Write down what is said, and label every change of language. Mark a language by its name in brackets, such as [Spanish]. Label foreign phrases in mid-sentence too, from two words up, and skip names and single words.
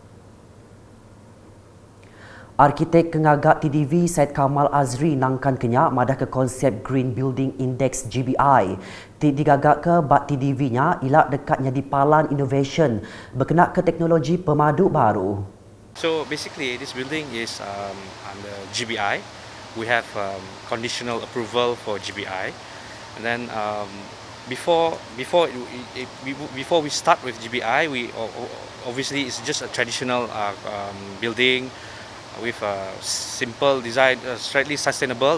[Iban] Arkitek kengagak TDV Syed Kamal Azri nangkan kenyak madah ke konsep Green Building Index GBI. Digagak ke bak TDV-nya ilak dekatnya di Palan Innovation berkenaan ke teknologi pemadu baru. [English] So basically this building is under GBI. We have conditional approval for GBI, and then before we start with GBI, we obviously it's just a traditional building with a simple design, slightly sustainable.